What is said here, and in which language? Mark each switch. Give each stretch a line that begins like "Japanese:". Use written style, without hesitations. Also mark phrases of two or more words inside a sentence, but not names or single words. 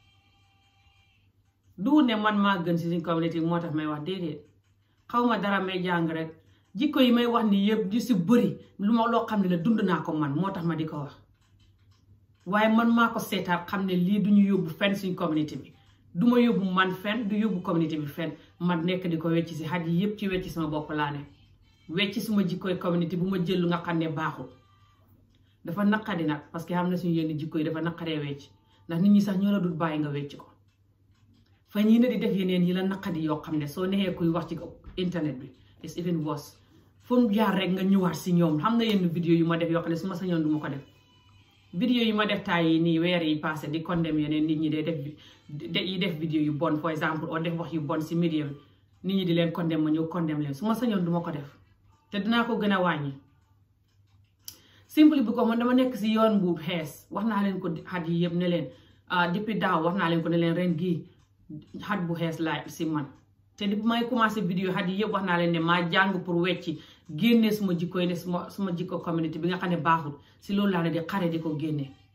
Wolof: du ne man maa gën si suñ communauté moo tax may wax déedéet xaw ma dara may jàng rek jikko yi may wax ni yëpp ju si bëri lu ma loo xam ne la dund naa ko man moo tax ma di ko wax waaye man maa ko seetaat xam ne lii duñu yóbbu fenn suñ communauté bi du ma yóbbu man fenn du yóbbu communauté bi fenn man nekk di ko wecc si xaj yi yëpp ci wecc sama bopp laa ne wecc suma jikkoy communauté bu ma jël lu nga xam ne baaxul dafa naqadi nag parce que xam na suñu yenn jikko yi dafa naqadee wecc ndax nit ñi sax ñoo la dul bàyyi nga wecc ko fa ñii na di def yeneen yi la naqadi yoo xam ne soo neexee kuy wax ci internet bi
English: it's even worse
Wolof: fu mu jaar rek nga ñëwaat si ñoom xam na yenn vidéo yu ma def yoo xam ne su ma sañoon du ma ko def vidéo yu ma def taay yi nii weer yi passé di condamné yeneen nit ñi day def vidéo yu bon for exemple oo def wax yu bon si média bi nit ñi di leen condamné ma ñëw condamné leen su ma sañoon du ma ko def te dinaa ko gën a wàññi simple bi ko man dama nekk si yoon bu xees wax naa leen ko xat yi yëpp ne leen depuis daaw wax naa leen ko ne leen ren gii xat bu xees laa si man te depuis may commencé vidéo xat yi yëpp wax naa leen ne maa jàng pour wecci génne suma jikko yi ne suma jikko communauté bi nga xam ne baaxul si loolu laa ne di xare di ko génne